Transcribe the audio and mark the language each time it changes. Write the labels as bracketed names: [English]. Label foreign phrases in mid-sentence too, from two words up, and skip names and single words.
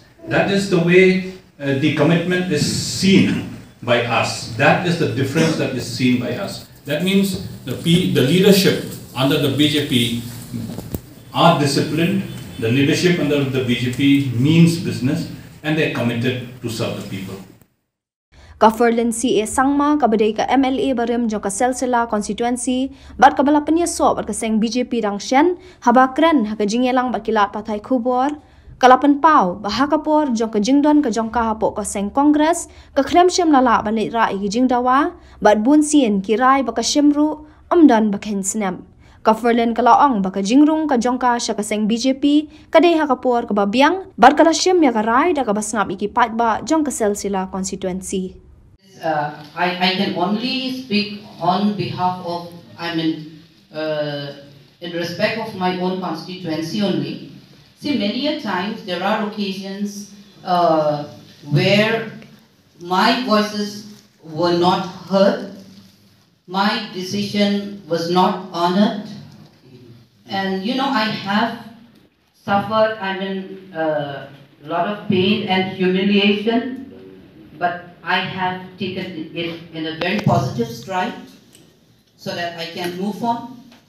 [English] That is the way the commitment is seen by us. That is the difference that is seen by us. That means the leadership under the BJP are disciplined. The leadership under the BJP means business, and they are committed to serve the people. [Khasi] Kaferlin CA Sangma kabadai ka MLA Barim jo ka Selsela constituency bat kabala penya so bat ka Seng BJP rangshen habakren ha ka Jingeh lang bat kilat patai khubor kala Pynpaw ba Hapoh jo ka Jingdon ka jong ka Hapoh ka Seng Congress ka khrem shem lala ba nei rai ki Jingdawa bat bun sien kirai ba ka shemru amdan ba khen snam Kaferlin kalaong ba ka Jingrung ka jong ka sha ka Seng BJP kadai Hapoh ka babiang bat kala shem ya ka rai da ka basngap iki pat ba jong ka Selsela constituency. [English] I can only speak on behalf of, in respect of my own constituency only. See, many a times there are occasions where my voices were not heard, my decision was not honored, and I have suffered, a lot of pain and humiliation, but I have taken it in a very positive stride so that I can move on.